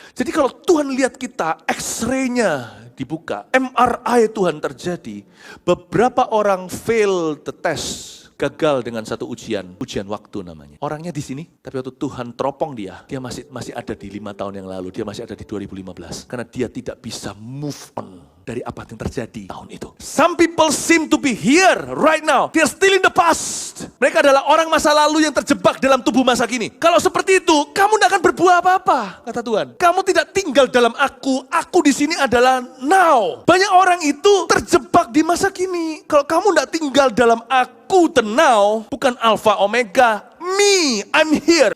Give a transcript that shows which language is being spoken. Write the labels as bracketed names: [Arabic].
[Indonesian] Jadi kalau Tuhan lihat kita, X-ray-nya dibuka, MRI Tuhan terjadi, beberapa orang [English] fail the test, [Indonesian] gagal dengan satu ujian waktu namanya. Orangnya di sini, tapi waktu Tuhan teropong dia masih ada di 5 tahun yang lalu, dia masih ada di 2015, karena dia tidak bisa move on dari apa yang terjadi tahun itu. [English] Some people seem to be here right now. They're still in the past. [Indonesian] Mereka adalah orang masa lalu yang terjebak dalam tubuh masa kini. Kalau seperti itu, kamu tidak akan berbuah apa-apa, kata Tuhan. Kamu tidak tinggal dalam aku di sini adalah now. Banyak orang itu terjebak di masa kini. Kalau kamu tidak tinggal dalam aku the now, bukan alpha omega, [English] me, I'm here.